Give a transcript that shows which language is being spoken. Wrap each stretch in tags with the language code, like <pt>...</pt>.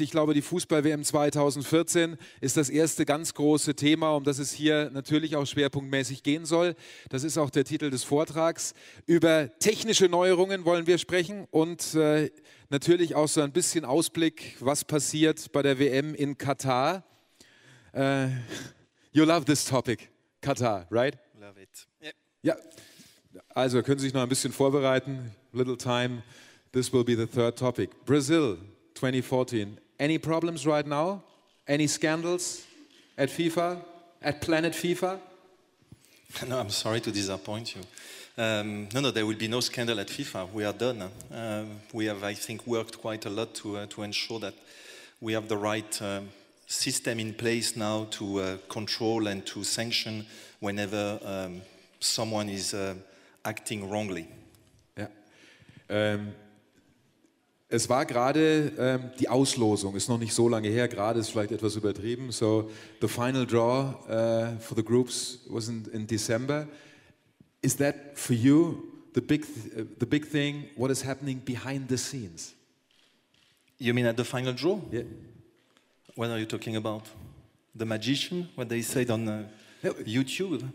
<de>Ich glaube, die Fußball-WM 2014 ist das erste ganz große Thema, um das es hier natürlich auch schwerpunktmäßig gehen soll. Das ist auch der Titel des Vortrags. Über technische Neuerungen wollen wir sprechen und natürlich auch so ein bisschen Ausblick, was passiert bei der WM in Katar.</de> <en>You love this topic, Katar, right? Love it. Yep.</en> <de>Ja, also können Sie sich noch ein bisschen vorbereiten.</de> <en>Little time. This will be the third topic. Brazil 2014. Any problems right now? Any scandals at FIFA? At Planet FIFA? No, I'm sorry to disappoint you. No, there will be no scandal at FIFA. We are done. We have, I think, worked quite a lot to ensure that we have the right system in place now to control and to sanction whenever someone is acting wrongly.</en> <de>Ja. Es war gerade die Auslosung, ist noch nicht so lange her, gerade ist vielleicht etwas übertrieben.</de> <en>So, the final draw for the groups was in December. Is that for you the big thing? What is happening behind the scenes? You mean at the final draw? Yeah. What are you talking about? The magician? What they said on YouTube?</en>